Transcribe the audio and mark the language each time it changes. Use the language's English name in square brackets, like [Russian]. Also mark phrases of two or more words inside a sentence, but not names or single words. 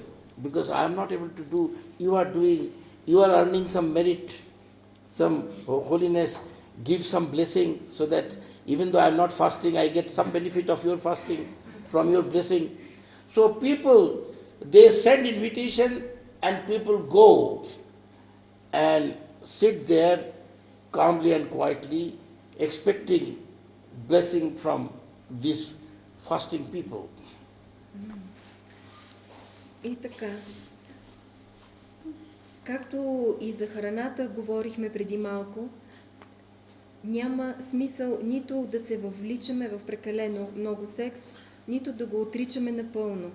[English] Because I am not able to do, you are earning some merit, some holiness, give some blessing, so that even though I am not fasting, I get some benefit of your fasting, from your blessing. So people, they send invitation and people go and sit there calmly and quietly, expecting blessing from these fasting people. [Bulgarian] И така, както и за храната говорихме преди малко, няма смисъл нито да се въвличаме в прекалено много секс, нито да го отричаме напълно.